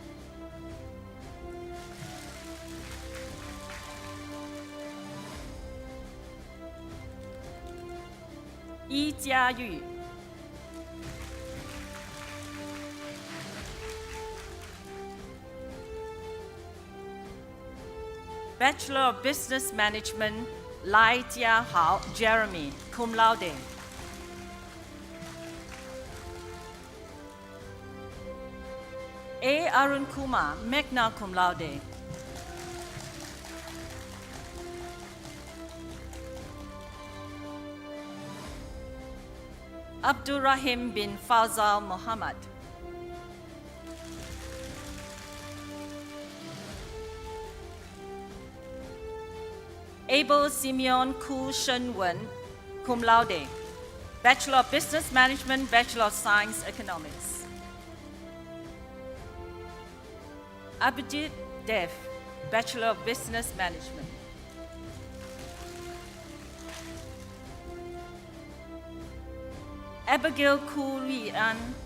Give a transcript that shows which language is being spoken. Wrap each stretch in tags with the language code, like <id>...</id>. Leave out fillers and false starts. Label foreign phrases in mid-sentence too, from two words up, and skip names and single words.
<en>Yi Jiayu. Bachelor of Business Management, Lai Jia Hao Jeremy,</en> <la>cum laude.</la> <en>A. Arun Kumar,</en> <la>magna cum laude.</la> <en>Abdurrahim bin Fazal Muhammad. Abel Simeon Ku Shen Wen,</en> <la>cum laude.</la> <en>Bachelor of Business Management, Bachelor of Science Economics. Abhijit Dev, Bachelor of Business Management. Abigail Kurian.</en>